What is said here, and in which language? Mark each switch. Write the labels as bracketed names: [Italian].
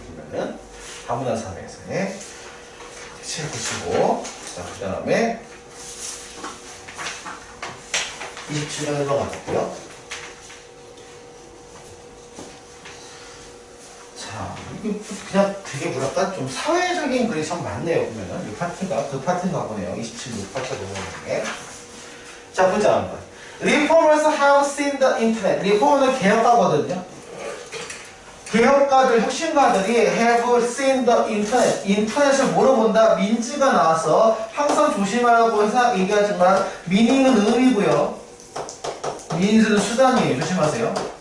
[Korean] 보면은 다문화 사회에서의 대체를 보시고, 자, 그 다음에 27장 넘어갈게요. 자, 이게 그냥 되게 뭐랄까 좀 사회적인 글이 참 많네요. 보면은 이 파트가 그 파트인가 보네요. 27파트 넘어가는. 자, 보자 한번. [English] Reformers have seen the internet. [Korean] 리포머는 개혁가거든요. 개혁가들, 혁신가들이 [English] have seen the internet. [Korean] 인터넷을 뭐로 본다? 민지가 나와서 항상 조심하라고 해서 얘기하지만 meaning은 의미고요. means는 수단이에요. 조심하세요.